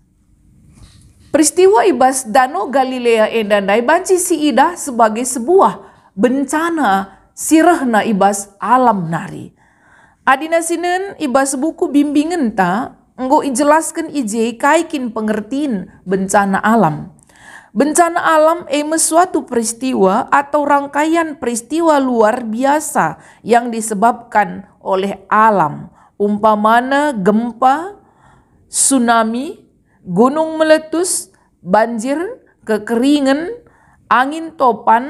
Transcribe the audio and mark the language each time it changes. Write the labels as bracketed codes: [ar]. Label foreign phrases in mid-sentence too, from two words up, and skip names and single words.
[btx] Peristiwa ibas Danau Galilea endandai banci si idah [id] sebagai sebuah bencana [btx] sirahna ibas alam nari. Adina sinen ibas [id] buku bimbingan [btx] ta enggo ijelaskan ije kaikin pengertiin [id] bencana alam. Bencana alam suatu peristiwa atau rangkaian peristiwa luar biasa yang disebabkan oleh alam. Umpamana gempa, tsunami, gunung meletus, banjir, kekeringan, angin topan,